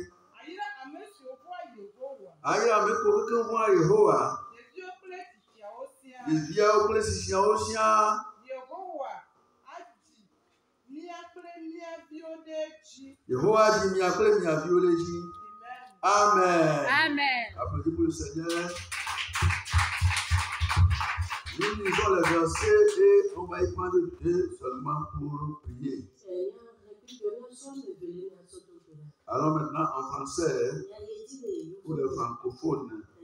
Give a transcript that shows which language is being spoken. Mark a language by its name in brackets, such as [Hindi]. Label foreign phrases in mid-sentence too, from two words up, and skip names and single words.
[Ewe] Ayra ame kewo kekeŋ vɔ̃a Yehowa. Ɖeviawo kple tsitsiawo siaa. Yehowa dzi mia kple mia viwo ɖe dzi. Amen. Amen. [French] Applaudissez pour le Seigneur. Nous lisons le verset et on va y prendre deux seulement pour prier. Alors maintenant en français pour les francophones.